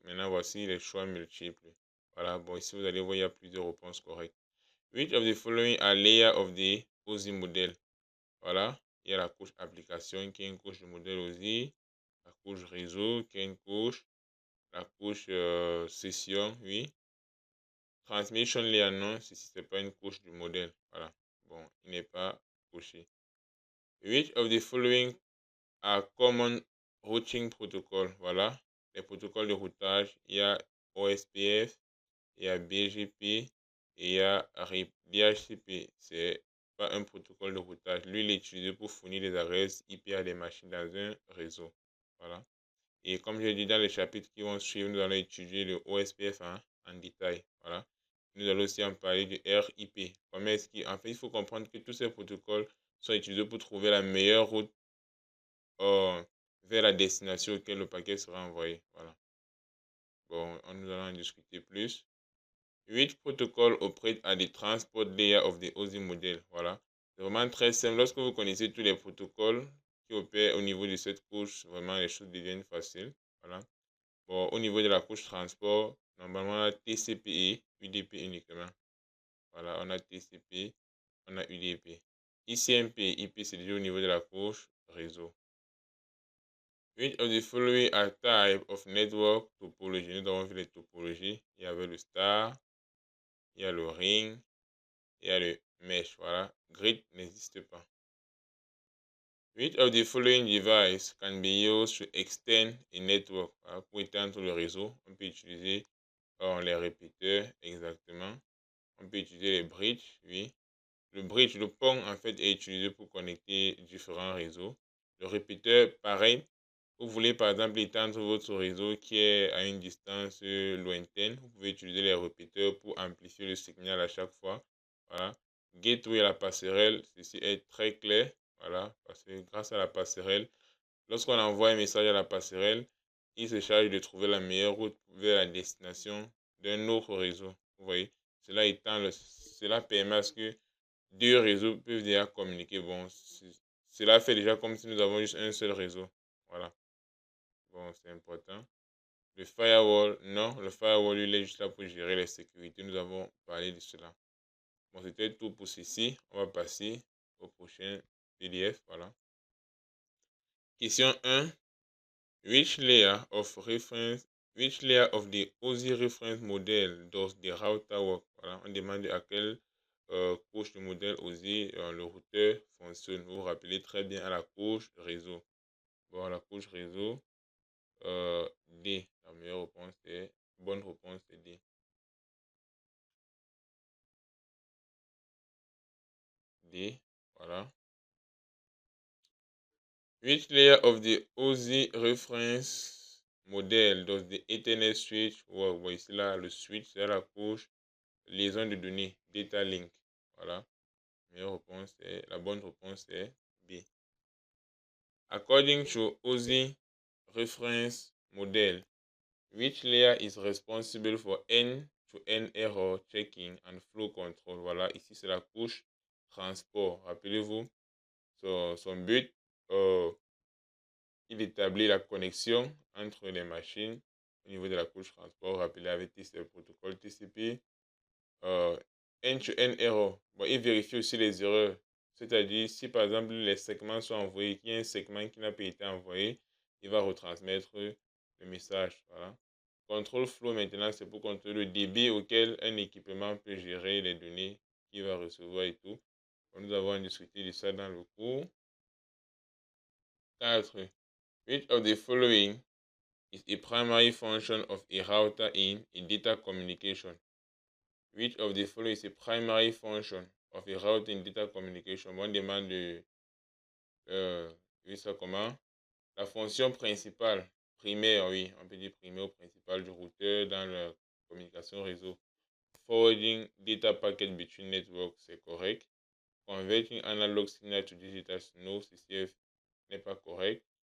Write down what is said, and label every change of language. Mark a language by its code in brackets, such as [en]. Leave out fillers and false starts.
[fr] Maintenant voici les choix multiples. Voilà, bon ici vous allez voir il y a plusieurs réponses correctes. [en] Which of the following are layer of the OSI model? [fr] Voilà. Il y a la couche application qui est une couche de modèle aussi. La couche réseau qui est une couche. La couche session, oui. Transmission layer, non, si ce n'est pas une couche du modèle. Voilà. Bon, il n'est pas couché. [en] Which of the following are common routing protocol? [fr] Voilà. Les protocoles de routage, il y a OSPF, il y a BGP et il y a RIP. DHCP, c'est pas un protocole de routage. Lui, il est utilisé pour fournir des adresses IP à des machines dans un réseau. Voilà. Et comme je l'ai dit dans les chapitres qui vont suivre, nous allons étudier le OSPF en détail. Voilà. Nous allons aussi en parler du RIP. En fait, il faut comprendre que tous ces protocoles sont utilisés pour trouver la meilleure route vers la destination auquel le paquet sera envoyé. Voilà. Bon, nous allons en discuter plus. [en] Which protocol operate at the transport layer of the OSI model? [fr] Voilà. C'est vraiment très simple. Lorsque vous connaissez tous les protocoles qui opèrent au niveau de cette couche, vraiment les choses deviennent faciles. Voilà. Bon, au niveau de la couche transport, normalement on a TCP et UDP uniquement. Voilà, on a TCP, on a UDP. ICMP et IP, c'est déjà au niveau de la couche réseau. [en] Which of the following are type of network topology? [fr] Nous avons vu les topologies. Il y avait le star, il y a le ring, il y a le mesh. Voilà, grid n'existe pas. [en] Which of the following device can be used to extend a network? [fr] Voilà, pour étendre le réseau, on peut utiliser les répéteurs, exactement. On peut utiliser les bridges, oui. Le bridge, le pont, en fait, est utilisé pour connecter différents réseaux. Le répéteur, pareil. Vous voulez, par exemple, étendre votre réseau qui est à une distance lointaine. Vous pouvez utiliser les répéteurs pour amplifier le signal à chaque fois. Voilà. Gateway à la passerelle, ceci est très clair. Voilà, parce que grâce à la passerelle, lorsqu'on envoie un message à la passerelle, il se charge de trouver la meilleure route vers la destination d'un autre réseau. Vous voyez, cela permet à ce que deux réseaux peuvent déjà communiquer. Bon, cela fait déjà comme si nous avons juste un seul réseau. Voilà. Bon, c'est important. Le firewall, non, le firewall, il est juste là pour gérer les sécurités. Nous avons parlé de cela. Bon, c'était tout pour ceci. On va passer au prochain PDF. Voilà. Question 1. [en] Which layer of reference, which layer of the OSI reference model does the router work? [fr] Voilà, on demande à quelle couche de modèle OSI le routeur fonctionne. Vous vous rappelez très bien à la couche réseau. Bon, la couche réseau, D. La meilleure réponse est, bonne réponse est D. D, voilà. [en] Which layer of the OSI reference model does the Ethernet switch work? [fr] Bon, ici là, le switch, c'est la couche liaison de données, data link. Voilà. La bonne réponse est B. [en] According to OSI reference model, which layer is responsible for end-to-end error checking and flow control? [fr] Voilà, ici c'est la couche transport. Rappelez-vous, son but, il établit la connexion entre les machines au niveau de la couche transport. Rappelez avec le protocole TCP. [en] End-to-end error. [fr] Bon, il vérifie aussi les erreurs. C'est-à-dire, si par exemple les segments sont envoyés, qu'il y a un segment qui n'a pas été envoyé, il va retransmettre le message. Voilà. Control flow maintenant, c'est pour contrôler le débit auquel un équipement peut gérer les données qu'il va recevoir et tout. Bon, nous avons discuté de ça dans le cours 4. [en] Which of the following is a primary function of a router in a data communication? Which of the following is a primary function of a router in data communication? [fr] On demande ça comment? La fonction principale, primaire, oui, on peut dire primaire ou principale du routeur dans la communication réseau. [en] Forwarding data packet between networks, [fr] c'est correct. [en] Converting analog signal to digital, no, [fr] CCF n'est pas correct.